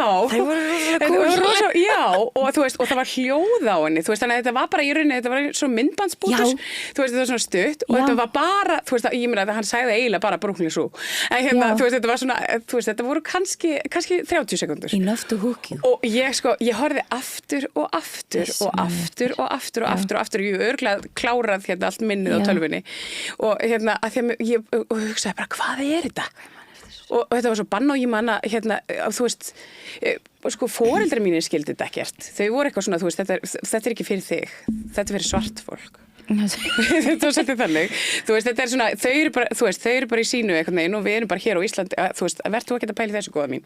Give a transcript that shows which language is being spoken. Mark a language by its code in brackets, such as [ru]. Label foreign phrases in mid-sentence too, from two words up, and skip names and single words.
[is] þau voru rosa cool já og þú veist og það var hljóð á henni þú veist þannig að þetta var bara í rauninni þetta var svona myndbandsbútur þú veist þetta var svona stutt og þetta var bara þú veist ég meina að hann sagði eiginlega bara Brooklyn Zoo en þú veist þetta var svona þú veist þetta voru kannski 30 sekúndur [en] enough to hook you [is] og ég horfði aftur og aftur og aftur ég örugglega klárað allt minnið á tölvunni og að því að ég hugsaði bara hvað þetta og þetta var svo bann og ég manna þú veist sko foreldrar mínir skildi þetta ekkert þau voru eitthvað svona þú veist þetta er ekki fyrir þig þetta er fyrir svart fólk þetta var svolítið þannig þú veist þetta er svona þau eru bara í sínu einhvern veginn og við erum bara hér á Íslandi þú veist verður þú ekki að pæla í þessu góða mín